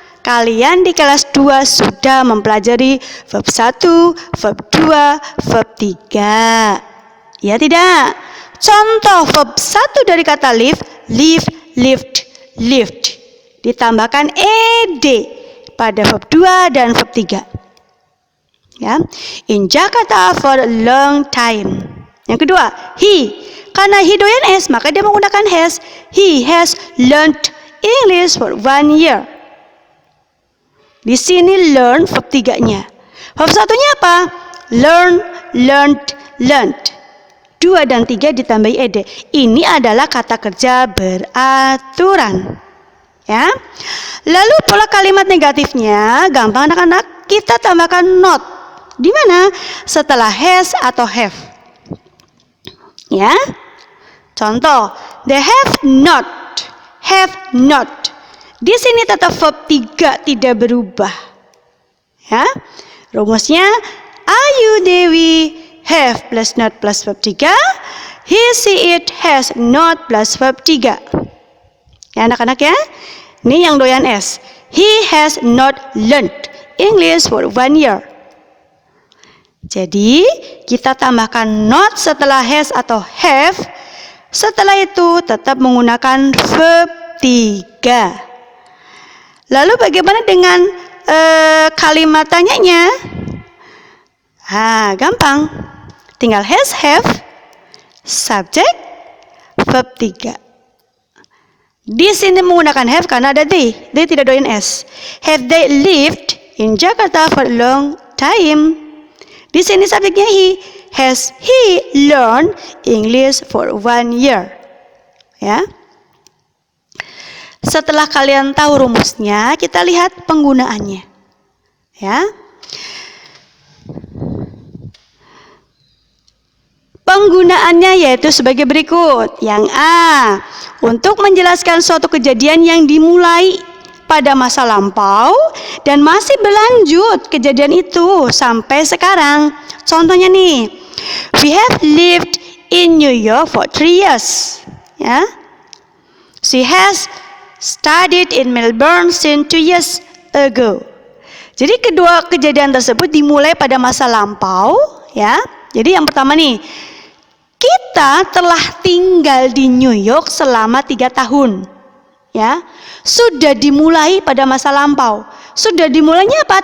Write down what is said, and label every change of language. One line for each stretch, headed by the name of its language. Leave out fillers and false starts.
Indonesian: Kalian di kelas 2 sudah mempelajari verb 1, verb 2, verb 3. Ya tidak? Contoh verb 1 dari kata live, live, lived, lived. Ditambahkan ed pada verb 2 dan verb 3. Ya.
English: In Jakarta for a long time.
Indonesian: Yang kedua, he. Karena he doyan S, maka dia menggunakan has.
English: He has learned English for 1 year.
Indonesian: Di sini learn verb 3-nya. Verb 1-nya apa? Learn, learned, learned. 2 dan 3 ditambahi ed. Ini adalah kata kerja beraturan. Ya. Lalu pola kalimat negatifnya gampang anak-anak, kita tambahkan not. Di mana? Setelah has atau have. Ya. Contoh,
English: they have not. Have not.
Indonesian: Di sini tetap verb 3 tidak berubah. Ya. Rumusnya
English: Ayu, Dewi, have plus not plus verb 3. He, she, it, has not plus verb 3.
Indonesian: Ya anak-anak ya. Ini yang doyan S.
English: He has not learned English for 1 year.
Indonesian: Jadi kita tambahkan not setelah has atau have. Setelah itu tetap menggunakan verb 3. Lalu bagaimana dengan kalimat tanyanya? Gampang. Tinggal has, have, subject, verb 3. Di sini menggunakan have karena ada they. They tidak doyan S.
English: Have they lived in Jakarta for a long time?
Indonesian: Di sini subjeknya he.
English: Has he learned English for 1 year?
Indonesian: Ya. Setelah kalian tahu rumusnya, kita lihat penggunaannya. Ya. Penggunaannya yaitu sebagai berikut. Yang A, untuk menjelaskan suatu kejadian yang dimulai pada masa lampau dan masih berlanjut kejadian itu sampai sekarang. Contohnya nih,
English: we have lived in New York for 3 years.
Indonesian: Ya.
English: She has studied in Melbourne since 2 years ago.
Indonesian: Jadi kedua kejadian tersebut dimulai pada masa lampau, ya. Jadi yang pertama nih, kita telah tinggal di New York selama 3 tahun. Ya. Sudah dimulai pada masa lampau. Sudah dimulainya apa?